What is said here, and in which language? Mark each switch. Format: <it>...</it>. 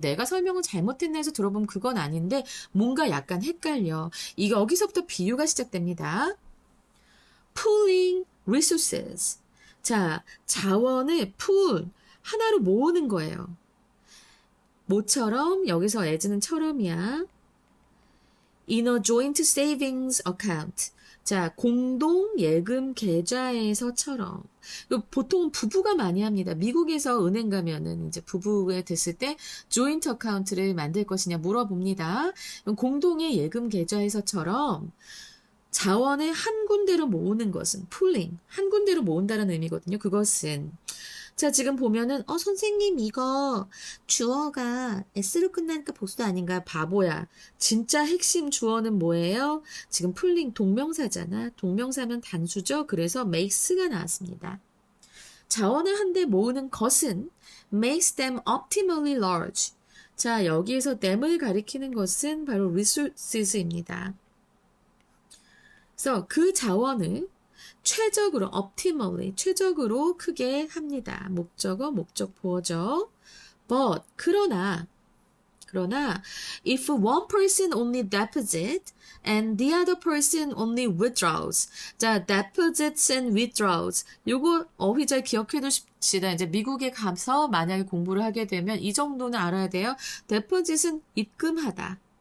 <ko>내가 설명을 잘못했나 해서 들어보면 그건 아닌데 뭔가 약간 헷갈려. 여기서부터 비유가 시작됩니다.</ko> <en>Pooling resources.</en> <ko>자, 자원을 pool, 하나로 모으는 거예요. 뭐처럼? 여기서 as는 처럼이야.</ko> <en>In a joint savings account.</en> <ko>자, 공동 예금 계좌에서처럼. 보통 부부가 많이 합니다. 미국에서 은행 가면은 이제 부부에 됐을 때 조인트 어카운트를 만들 것이냐 물어봅니다. 공동의 예금 계좌에서처럼 자원을 한 군데로 모으는 것은 pooling, 한 군데로 모은다는 의미거든요. 그것은 자, 지금 보면은 선생님 이거 주어가 s로 끝나니까 보수 아닌가? 바보야. 진짜 핵심 주어는 뭐예요? 지금 풀링 동명사잖아. 동명사면 단수죠. 그래서 makes가 나왔습니다. 자원을 한데 모으는 것은</ko> <en>makes them optimally large.</en> <ko>자, 여기에서 them을 가리키는 것은 바로 resources입니다. 그래서 그 자원을 최적으로, optimally, 최적으로 크게 합니다. 목적어, 목적 보어죠.</ko> <en>But,</en> <ko>그러나,</ko> <en>if one person only deposits and the other person only withdraws. 자, deposits and withdraws.</en> <ko>요거 어휘 잘 기억해 두십시다. 이제 미국에 가서 만약에 공부를 하게 되면 이 정도는 알아야 돼요. deposit은 입금하다.</ko>